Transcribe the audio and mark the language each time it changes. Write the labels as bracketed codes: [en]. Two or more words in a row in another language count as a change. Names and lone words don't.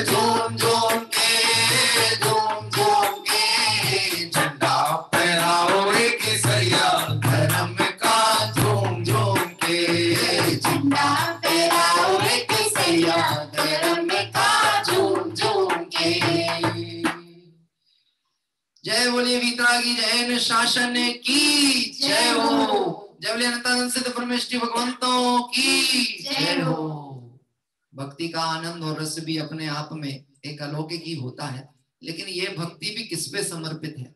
[hi] झूम झूम के झूम झूम के झंडा फहराओ रे केसरिया धर्म का झूम झूम के। झंडा फहराओ रे केसरिया धर्म का झूम झूम के। जय बोलिए वीतरागी जैन शासन की जय हो। जय बोलिए अनंतानंद सिद्ध परमेश्वरी भगवंतों की जय हो। भक्ति का आनंद और रस भी अपने आप में एक अलौकिक ही होता है, लेकिन यह भक्ति भी किस पे समर्पित है?